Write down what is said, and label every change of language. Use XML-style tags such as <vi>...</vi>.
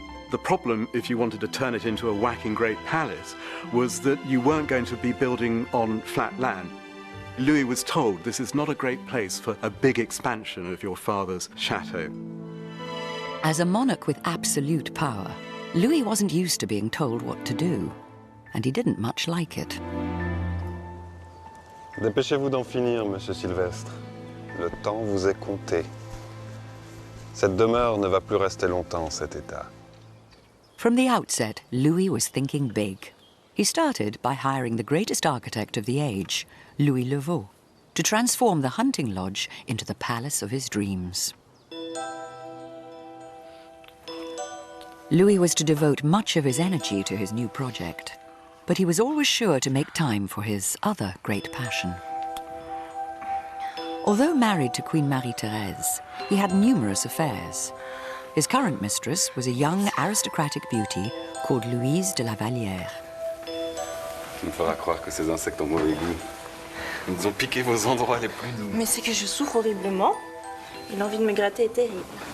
<en>The problem, if you wanted to turn it into a whacking great palace, was that you weren't going to be building on flat land. Louis was told this is not a great place for a big expansion of your father's chateau. As a monarch with absolute power, Louis wasn't used to being told what to do, and he didn't much like it.</en> <fr>Dépêchez-vous d'en finir, Monsieur Sylvestre. Le temps vous est compté. Cette demeure ne va plus rester longtemps en cet état.</fr> <en>From the outset, Louis was thinking big. He started by hiring the greatest architect of the age, Louis Le Vau, to transform the hunting lodge into the palace of his dreams. Louis was to devote much of his energy to his new project, but he was always sure to make time for his other great passion. Although married to Queen Marie-Thérèse, he had numerous affairs. His current mistress was a young aristocratic beauty called Louise de la Vallière.</en> <fr>Tu me feras croire que ces insectes ont mauvais goût. Ils nous ont piqué vos endroits les plus doux. Mais c'est que je souffre horriblement et l'envie de me gratter est terrible.</fr>